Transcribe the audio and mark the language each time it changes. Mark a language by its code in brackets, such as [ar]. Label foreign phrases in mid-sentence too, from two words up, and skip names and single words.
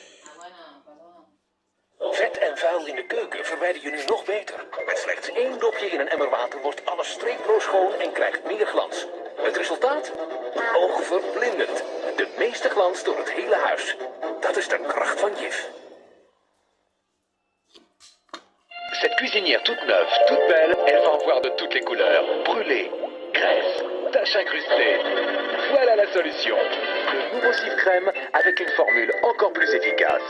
[nl] Vet en vuil in de keuken verwijder je nu nog beter. Met slechts 1 dopje in een emmer water wordt alles streeploos schoon en krijgt meer glans. Het resultaat? Oogverblindend. De meeste glans door het hele huis. Dat is de kracht van Jif. [fr] Cette cuisinière toute neuve, toute belle, elle va en voir de toutes les couleurs. Brûlée, graisse, taches incrustées. Voilà la solution. Le nouveau Cif Crème avec une formule encore plus efficace.